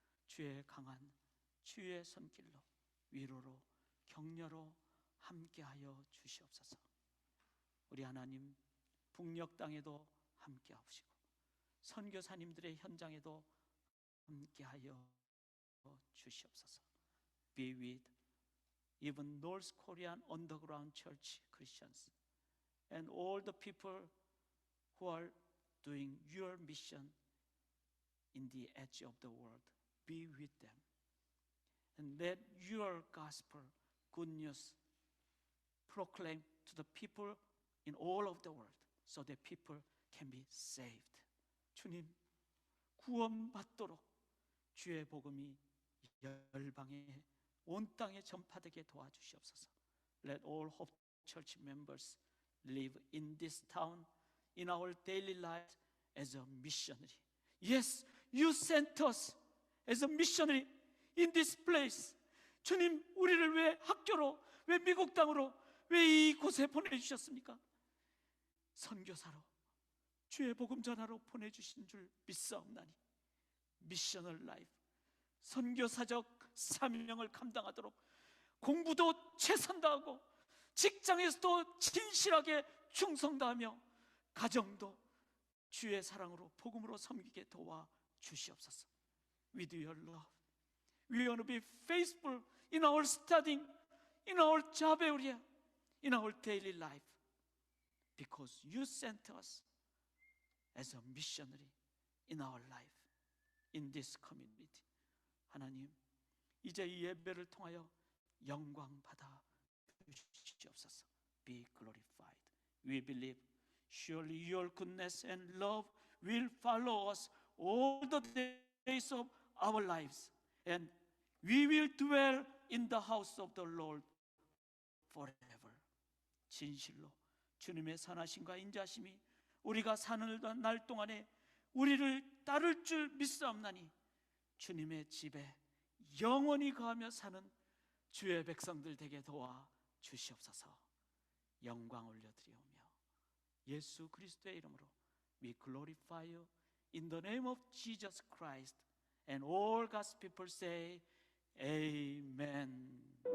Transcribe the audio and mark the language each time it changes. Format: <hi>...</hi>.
<ko>주의 강한 주의 손길로 위로로 격려로 함께하여 주시옵소서. 우리 하나님, 북녘 땅에도 함께하시고 선교사님들의 현장에도 함께하여 주시옵소서.</ko> <en>Be with even North Korean underground church Christians and all the people who are doing your mission in the edge of the world. Be with them. And let your gospel, good news, proclaim to the people in all of the world so that people can be saved.</en> <ko>주님, 구원받도록 주의 복음이 열방에 온 땅에 전파되게 도와주시옵소서.</ko> <en>Let all Hope Church members live in this town, in our daily lives as a missionary. Yes, you sent us as a missionary in this place.</en> <ko>주님, 우리를 왜 학교로, 왜 미국 땅으로, 왜 이곳에 보내주셨습니까? 선교사로, 주의 복음 전하러 보내주신 줄 믿사옵나니 미셔널 라이프, 선교사적 사명을 감당하도록 공부도 최선 다하고 직장에서도 진실하게 충성 다하며 가정도 주의 사랑으로 복음으로 섬기게 도와 주시옵소서.</ko> <en>With your love, we want to be faithful in our studying, in our job area, in our daily life, because you sent us as a missionary in our life, in this community.</en> <ko>하나님, 이제 이 예배를 통하여 영광 받아 주시옵소서.</ko> <en>Be glorified. We believe surely your goodness and love will follow us all the days of our lives, and we will dwell in the house of the Lord forever.</en> <ko>진실로 주님의 선하심과 인자심이 우리가 사는 날 동안에 우리를 따를 줄 믿사옵나니 주님의 집에 영원히 거하며 사는 주의 백성들 되게 도와 주시옵소서. 영광 올려드리오며 예수 그리스도의 이름으로</ko> <en>we glorify you in the name of Jesus Christ, and all God's people say Amen.</en>